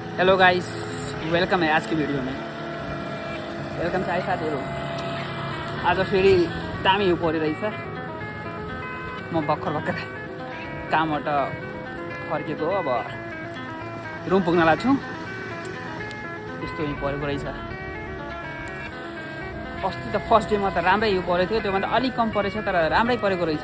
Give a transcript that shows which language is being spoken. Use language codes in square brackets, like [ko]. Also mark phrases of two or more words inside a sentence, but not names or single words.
[en] hello guys, [hi] वेलकम है आज की वीडियो में। [ne] वेलकम छ है साथीहरू। आज फेरि दामी हिउँ परिरहेछ। म भर्खर कामबाट फर्केको हो। अब रुम पुग्न लाग्छु। यस्तो हिउँ परेको रहेछ। अस्ति त [en] first dayमा [ne] त राम्रै हिउँ परेको थियो, त्योभन्दा अलिक कम परेछ, तर राम्रै परेको रहेछ।